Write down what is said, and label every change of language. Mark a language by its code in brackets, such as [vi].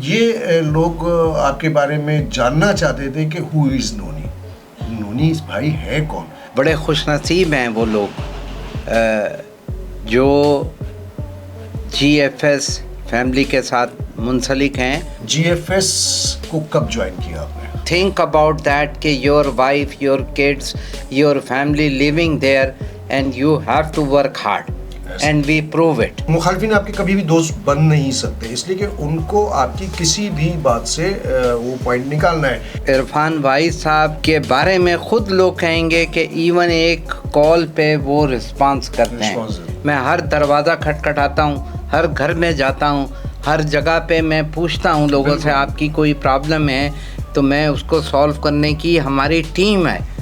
[ur] یہ لوگ آپ کے بارے میں جاننا چاہتے تھے کہ [en] who is [ur] نونی، نونی بھائی ہے کون؟ بڑے خوش نصیب ہیں وہ لوگ جو جی ایف ایس فیملی کے ساتھ منسلک ہیں. جی ایف ایس کو کب جوائن کیا آپ نے؟ [en] Think about that کہ your wife, your kids, your family living there and you have to work hard and we prove it. [ur] مخالفین آپ کے کبھی بھی دوست بن نہیں سکتے، اس لیے کہ ان کو آپ کی کسی بھی بات سے وہ پوائنٹ نکالنا ہے. عرفان بھائی صاحب کے بارے میں خود لوگ کہیں گے کہ ایون ایک کال پہ وہ رسپانس کرتے ہیں. میں ہر دروازہ کھٹکھٹاتا ہوں، ہر گھر میں جاتا ہوں، ہر جگہ پہ میں پوچھتا ہوں لوگوں سے آپ کی کوئی پرابلم ہے تو میں اس کو سولو کرنے کی ہماری ٹیم ہے.